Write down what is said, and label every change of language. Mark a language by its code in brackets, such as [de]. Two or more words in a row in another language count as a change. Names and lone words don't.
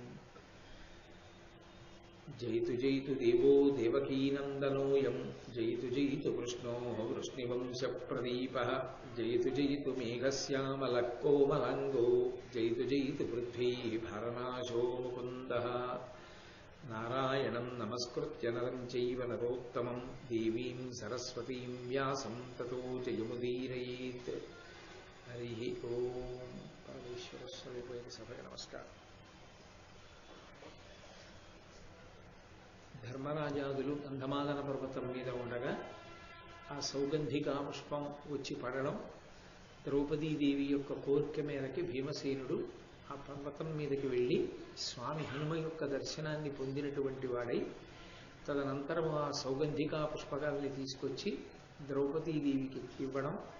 [sa] जयतु जयतु देवो देवकीनन्दनोऽयं जयतु जयतु कृष्णो वृष्णिवंशप्रदीपः जयतु जयतु मेघश्यामलः कोमलाङ्गो जयतु जयतु पृथ्वी भरनाशो मुकुन्दः। नारायणं नमस्कृत्य नरं चैव नरोत्तमं देवीं सरस्वतीं व्यासं ततो जयमुदीरयेत्। हरिः ओम्। परमेश्वरस्वरूपैः सभया नमस्कार। [te] ధర్మరాజాదులు గంధమాదన పర్వతం మీద ఉండగా ఆ సౌగంధికా పుష్పం వచ్చి పడడం, ద్రౌపదీదేవి యొక్క కోరిక మేరకి భీమసేనుడు ఆ పర్వతం మీదకి వెళ్ళి స్వామి హనుమ యొక్క దర్శనాన్ని పొందినటువంటి వాడై తదనంతరం ఆ సౌగంధికా పుష్పకాన్ని తీసుకొచ్చి ద్రౌపదీదేవికి ఇవ్వడం,